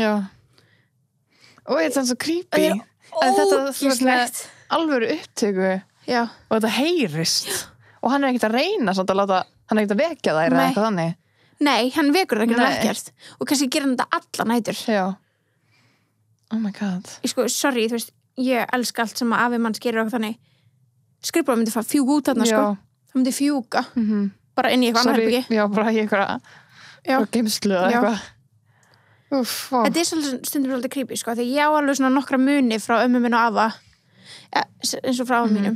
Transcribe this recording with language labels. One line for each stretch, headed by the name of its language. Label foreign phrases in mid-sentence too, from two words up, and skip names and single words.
Icelandic: Já. Og þetta er svo creepy. En þetta er svona alvöru upptöku. Já. Og þetta heyrist. Og hann er ekkert að reyna svona að láta, hann er ekkert að vekja þær eða eitthvað þannig. Nei, hann vekur það ekki Nei. ekkert. Og kannski gerir hann þetta alla nætur. Já.
English: Oh my god. Sorry,
Icelandic: þú veist, ég elska allt sem að afi manns gerir okkur þannig. Skrifbúrið myndi fjúga út þarna, sko. Það myndi fjúga. Bara inn í eitthvað annar herbyggi. Já, bara í eitthvað geimslu eða eitthvað. Þetta er stundum svolítið creepy, sko. Þegar ég á alveg svona nokkra muni frá ömmu minn og afa, eins og frá afa mínum.